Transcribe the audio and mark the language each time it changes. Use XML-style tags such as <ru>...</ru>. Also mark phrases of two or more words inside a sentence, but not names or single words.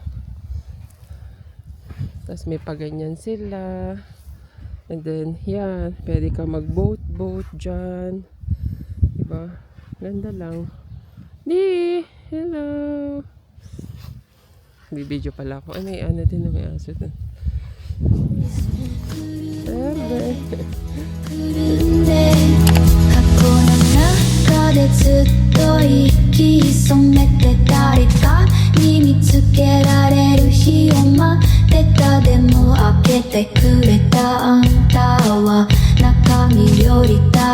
<tl>Tapos may paganyan sila.</tl> <en>And then,</en> <tl>yan. Pwede ka mag-boat dyan. Di ba? Ganda lang. Di! Hello! Bibidyo pala ako. Ay, may ano din na may aso dun. Ebe!</tl> <ja>箱の中でずっと息潜めて誰かに見つけられる日を待ってたでも開けてくれたあんたは中身より多</ja>